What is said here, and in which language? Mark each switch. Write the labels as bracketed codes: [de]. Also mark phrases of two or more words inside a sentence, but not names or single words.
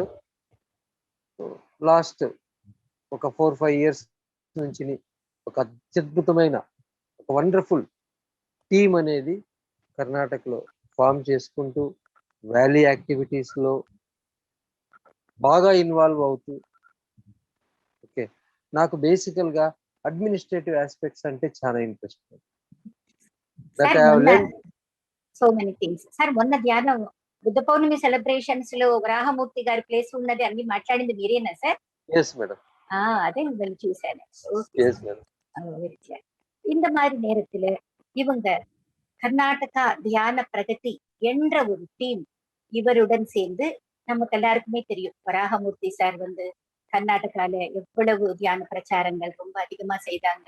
[te] లాస్ట్ ఒక 4-5 ఇయర్స్ నుంచి ఒక అత్యద్భుతమైన ఒక [en] wonderful team [te] అనేది కర్ణాటకలో ఫామ్ చేసుకుంటూ [en] valley activities [te] లో బాగా ఇన్వాల్వ్ అవుతూ, ఓకే, నాకు బేసికల్ గా [en] administrative aspects [te] అంటే చాలా ఇంట్రెస్ట్. [en] so many things sir. [te] మొన్న ధ్యానం బుద్ధ పౌర్ణమి సెలబ్రేషన్స్ లో వరాహమూర్తి గారి ప్లేస్ ఉన్నది అన్ని మాట్లాడింది మీరేనా సార్? [en] yes madam. [ta] அதே முதல்ல చూశాను. [en] yes madam. [ta] இந்த மாதிரி நேரத்துல இவங்க கர்நாடகா தியான பிரகதி என்ற ஒரு டீம் இவருடன் சேர்ந்து நமக்கு எல்லாருக்குமே தெரியும். வராகமூர்த்தி சார் வந்து கர்நாடகால எவ்வளவு தியான பிரச்சாரங்கள் ரொம்ப அதிகமா செய்தாங்க.